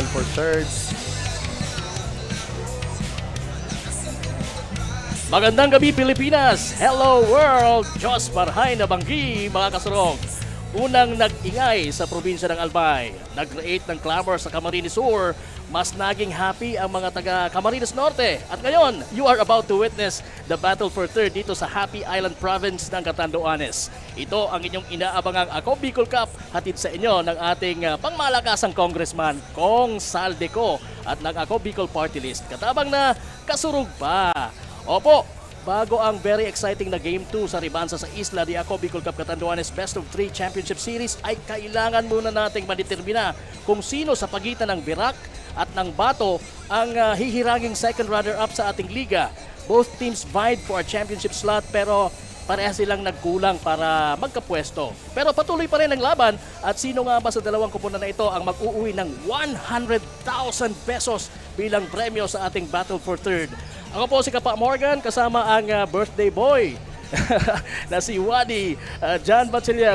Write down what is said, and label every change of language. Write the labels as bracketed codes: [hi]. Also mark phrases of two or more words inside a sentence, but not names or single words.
[en] 3rd. [tl] Magandang gabi Pilipinas! [en] Hello world! [bik] Diyos marhay na banggi mga kasurong! [tl] Unang nag-ingay sa probinsya ng Albay, nag-create ng clamor sa Camarines Sur, mas naging happy ang mga taga Camarines Norte. At ngayon, [en] you are about to witness the battle for third [tl] dito sa [en] Happy Island Province ng Catanduanes. [tl] Ito ang inyong inaabangang Ako Bicol Cup, hatid sa inyo ng ating pangmalakasang congressman, Kong Saldeco, at ng Ako Bicol Party List. [bik] Katabang na kasurug pa. [tl] Opo, bago ang [en] very exciting [tl] na Game 2 sa Ribansa sa Isla de Ako Bicol Cup Catanduanes Best of 3 Championship Series ay kailangan muna nating madetermina kung sino sa pagitan ng Virac at ng Bato ang hihiranging [en] second runner-up [tl] sa ating liga. [en] Both teams vied for a championship slot [tl] pero parehas silang nagkulang para magkapwesto. Pero patuloy pa rin ang laban at sino nga ba sa dalawang kupunan na ito ang mag-uuwi ng 100,000 pesos bilang premyo sa ating [en] battle for third. [tl] Ako po si Kapa Morgan, kasama ang [en] birthday boy [tl] na si Wadi John Bachelier.